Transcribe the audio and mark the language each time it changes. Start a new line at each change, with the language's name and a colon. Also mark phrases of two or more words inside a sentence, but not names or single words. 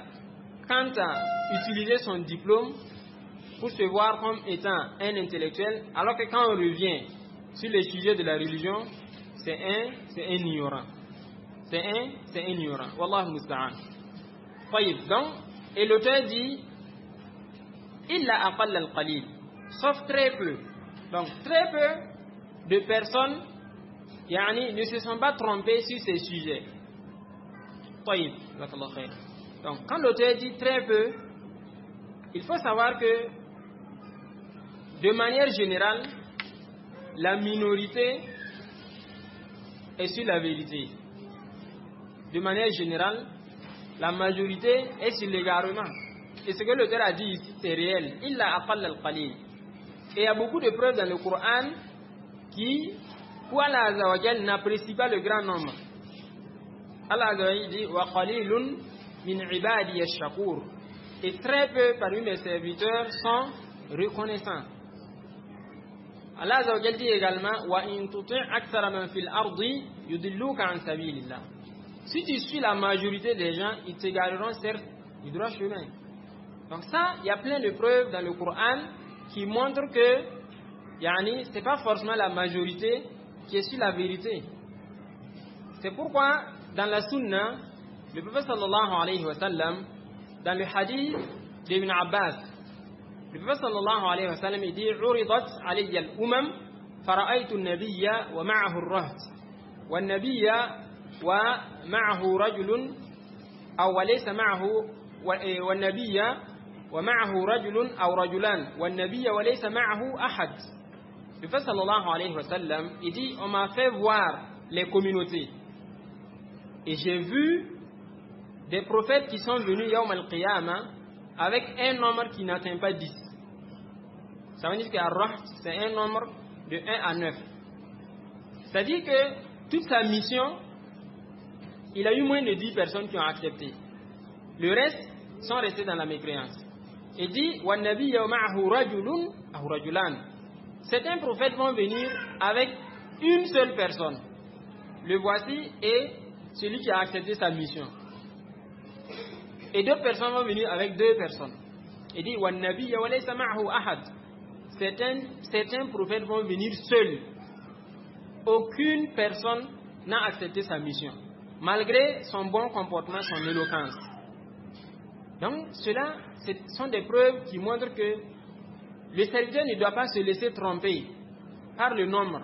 French: Quant à utiliser son diplôme pour se voir comme étant un intellectuel, alors que quand on revient sur les sujets de la religion, c'est un ignorant. C'est un ignorant.
Arabic: والله المستعان.
French: Donc, et l'auteur dit
Arabic: إلا أقل القليل,
French: sauf très peu. Donc très peu de personnes ne se sont pas trompées sur ces sujets. Donc quand l'auteur dit très peu, il faut savoir que de manière générale, la minorité est sur la vérité. De manière générale, la majorité est sur l'égarement. Et ce que l'auteur a dit ici, c'est réel.
Arabic: إلا أقل القليل.
French: Et il y a beaucoup de preuves dans le Coran qui, pour
Arabic: الله عز وجل,
French: n'apprécie pas le grand nombre.
Arabic: الله عز وجل dit وقليل من عبادي الشكور.
French: Et très peu parmi mes serviteurs sont reconnaissants.
Arabic: الله عز وجل
French: dit également
Arabic: وإن تطع أكثر من في الأرض يضلوك عن سبيل الله.
French: Si tu suis la majorité des gens, ils t'égareront certes du droit chemin. Donc ça, il y a plein de preuves dans le Coran qui montrent que c'est pas forcément la majorité qui est sur la vérité. C'est pourquoi dans la Sunna, le prophète
Arabic: صلى الله عليه وسلم,
French: dans le hadith d'Ibn Abbas, le prophète
Arabic: صلى الله عليه وسلم
French: il dit
Arabic: عرضت علي الأمم فرأيت النبي ومعه الرهط والنبي ومعه رجل أو وليس معه والنبي ومعه رجل أو رجلان والنبي وليس معه أحد.
French: Le prophète
Arabic: صلى الله عليه وسلم
French: il dit on m'a fait voir les communautés et j'ai vu des prophètes qui sont venus
Arabic: يوم القيامة
French: avec un nombre qui n'atteint pas 10. Ça veut dire que Ar-Raht, c'est un nombre de 1 à 9. C'est-à-dire que toute sa mission, il a eu moins de 10 personnes qui ont accepté. Le reste sont restés dans la mécréance. Il dit
Arabic: والنبي معه رجل أو رجلان.
French: Certains prophètes vont venir avec une seule personne. Le voici est celui qui a accepté sa mission. Et d'autres personnes vont venir avec 2 personnes. Il dit
Arabic: والنبي وليس معه أحد.
French: Certains prophètes vont venir seuls. Aucune personne n'a accepté sa mission, malgré son bon comportement, son éloquence. Donc, cela, ce sont des preuves qui montrent que le serviteur ne doit pas se laisser tromper par le nombre.